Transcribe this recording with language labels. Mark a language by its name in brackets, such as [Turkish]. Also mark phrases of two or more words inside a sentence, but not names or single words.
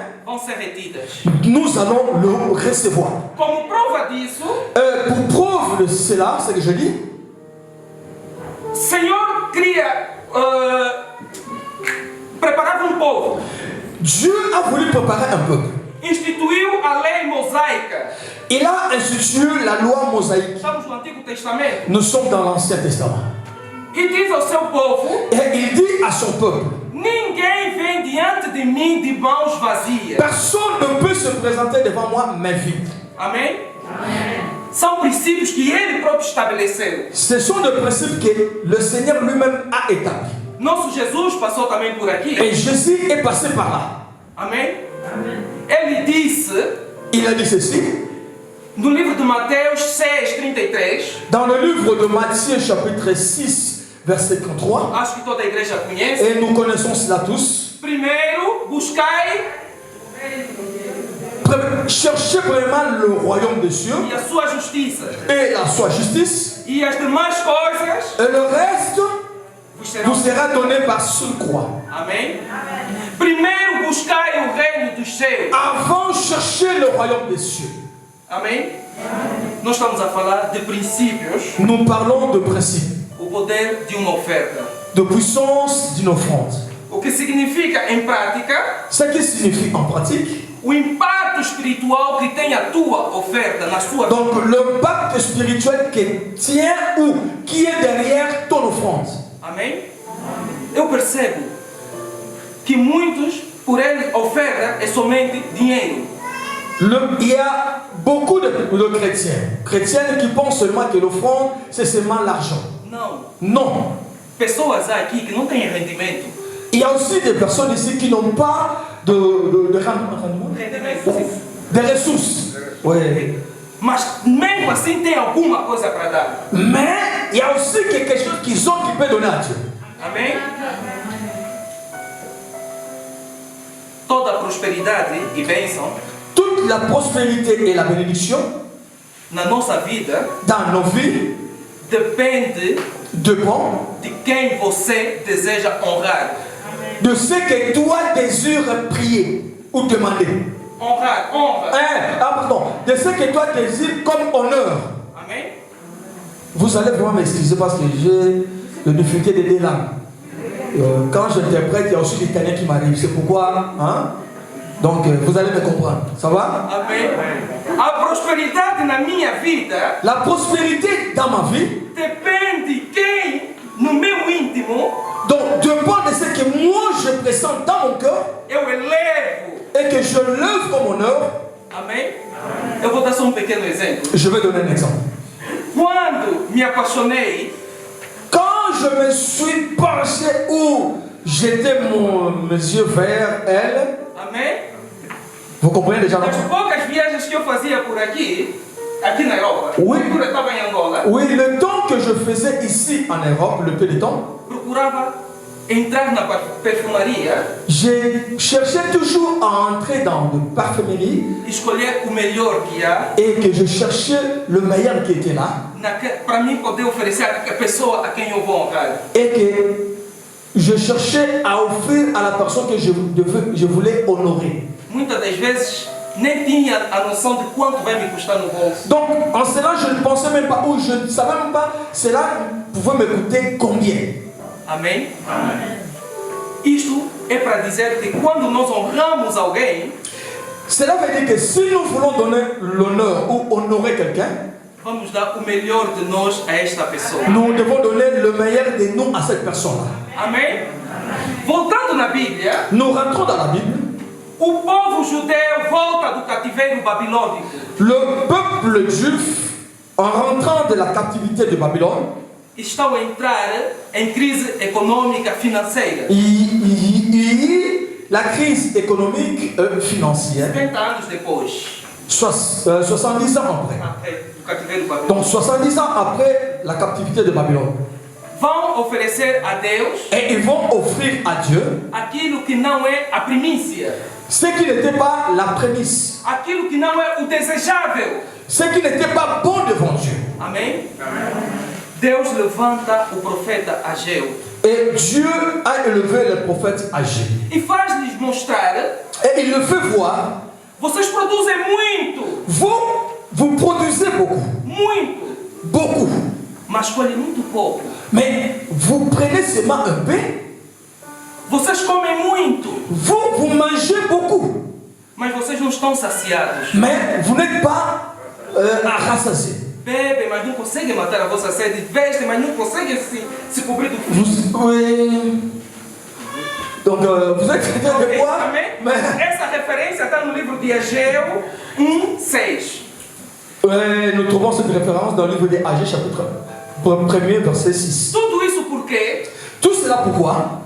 [Portuguese] vão ser retidas. [French] nous allons le recevoir. [Portuguese] Como prova disso, [French] Pour preuve de cela, c'est que je dis, [Portuguese] Senhor queria preparar povo. [French] Dieu a voulu préparer un peuple. [Portuguese] Instituiu a lei mosaica. [French] Il a institué la loi mosaïque. [Portuguese] Estamos no Antigo Testamento. [French] Nous sommes dans l'Ancien Testament. [Portuguese] E diz ao seu povo: [French] Et il dit à son peuple, [Portuguese] ninguém vem diante de mim de mãos vazias. [French] personne ne peut se présenter devant moi main vide. [Portuguese] Amém? São princípios que ele próprio estabeleceu. [French] Ce sont des principes que le Seigneur lui-même a établis. [Portuguese] Nosso Jesus passou também por aqui. [French] Et Jésus est passé par là. [Portuguese] Amém? Ele disse, [French] Il a dit ceci, [Portuguese] no livro de Mateus 6:33, [French] dans le livre de Matthieu chapitre 6, verset 33, [Portuguese] acho que toda a igreja conhece. [French] et nous connaissons cela tous. [Portuguese] Primeiro, buscai [French] Cherchez premièrement le royaume des cieux [Portuguese] e a sua justiça, [French] et la sua justice, [Portuguese] e as demais coisas [French] et le reste [Portuguese] vos serão. [French] vous sera donné par surcroît. [Portuguese] Amém? Primeiro, buscai o reino dos céus. [French] Avant, cherchez le royaume des cieux. [Portuguese] Amém? Nós estamos a falar de princípios, [French] Nous parlons de principe, [Portuguese] o poder de uma oferta. [French] de puissance d'une offrande. [Portuguese] O que significa, em prática, [French] Ce qui signifie en pratique, [Portuguese] o impacto espiritual que tem a tua oferta na sua vida. [French] donc le pacte spirituel qui tient ou qui est derrière ton offrande. [Portuguese] Amém? Eu percebo que muitos, por ele, oferta é somente dinheiro. [French] Il y a beaucoup de chrétiennes qui pensent seulement que l'offrande, c'est seulement l'argent. [Portuguese] Não. [French] Non. [Portuguese] Pessoas aqui que não têm rendimento. [French] Il y a aussi des personnes ici qui n'ont pas de rendement, des ressources. Oui. [Portuguese] Mas mesmo assim tem alguma coisa para dar. [French] Mais il y a aussi quelque chose qu'ils ont qui peut donner à Dieu. [Portuguese] Amém? Toda a prosperidade e bênção [French] Toute la prospérité et la bénédiction [Portuguese] na nossa vida [French] dans nos vies [Portuguese] depende [French] dépend [Portuguese] de quem você deseja honrar. [French] de ce que toi désires prier ou demander. [Portuguese] Honrar, honra. [French] De ce que toi désires comme honneur. [Portuguese] Amém? [French] Vous allez vraiment m'excuser parce que j'ai le difficulté des deux langues. Quand j'interprète, il y a aussi l'italien qui m'arrive. C'est pourquoi, hein? Donc, vous allez me comprendre. Ça va? [Portuguese] Amém? A prosperidade na minha vida [French] La prospérité dans ma vie, [Portuguese] depende de quem, no meu íntimo, [French] donc, dépend de ce que moi je pressens dans mon cœur [Portuguese] eu elevo. [French] et que je lève comme honneur. [Portuguese] Amém? Eu vou dar só pequeno exemplo. [French] Je vais donner un exemple. [Portuguese] Quando me apaixonei, [French] Quand je me suis penché ou j'étais mes yeux vers elle, [Portuguese] amém? [French] vous comprenez déjà? [Portuguese] Das poucas viagens que eu fazia por aqui na Europa, [French] Oui. [Portuguese] quando eu estava em Angola, [French] Oui, le temps que je faisais ici en Europe, le peu de temps, [Portuguese] procurava entrar na perfumaria, [French] j'ai cherché toujours à entrer dans de parfumerie [Portuguese] escolher o melhor que há, [French] et que je cherchais le meilleur qui était là [Portuguese] para mim poder oferecer a pessoa a quem eu vou honrar. [French] et que je cherchais à offrir à la personne que je voulais honorer. [Portuguese] Muitas das vezes nem tinha a noção de quanto vai me custar no bolso. [French] Donc en cela, je ne pensais même pas, ou je ne savais même pas, cela pouvait me coûter combien. [Portuguese] Amém? Isto é para dizer que quando nós honramos alguém, [French] Cela veut dire que si nous voulons donner l'honneur ou honorer quelqu'un, [Portuguese] vamos dar o melhor de nós a esta pessoa. [French] nous devons donner le meilleur de nous à cette personne-là. [Portuguese] Amém? Voltando na Bíblia, [French] Nous rentrons dans la Bible. [Portuguese] o povo judeu volta do cativeiro babilônico. [French] Le peuple juif, en rentrant de la captivité de Babylone, [Portuguese] Estão a entrar em crise econômica financeira. [French] la crise économique financière, [Portuguese] 50 anos depois [French] 70 ans après. [Portuguese] do cativeiro babilônico. [French] Donc 70 ans après la captivité de Babylone. [Portuguese] Vão oferecer a Deus [French] Et ils vont offrir à Dieu [Portuguese] aquilo que não é a primícia, [French] ce qui n'était pas la prémisse, [Portuguese] aquilo que não é o desejável. [French] ce qui n'était pas bon devant Dieu. [Portuguese] Amém? Deus levanta o profeta Ageu [French] Et Dieu a élevé le prophète Agé. [Portuguese] e faz-lhes mostrar: [French] Et il le fait voir, [Portuguese] vocês produzem muito, [French] vous produisez beaucoup, [Portuguese] muito, mas colhem muito pouco. [French] mais vous prenez seulement un peu, [Portuguese] Vocês comem muito, [French] vous mangez beaucoup, [Portuguese] mas vocês não estão saciados. [French] mais vous n'êtes pas rassasiés. [Portuguese] Bebem, mas não conseguem matar a vossa sede. Vestem, mas não conseguem se cobrir do frio. [French] Oui. Donc vous êtes quelqu'un de quoi? [Portuguese] Amém? [French] Mais [Portuguese] Essa referência está no livro de Ageu 1:6. [French] nous trouvons cette référence dans le livre des Agé, chapitre 1er, verset 6. [Portuguese] Tudo isso por quê? [French] Tout cela pourquoi?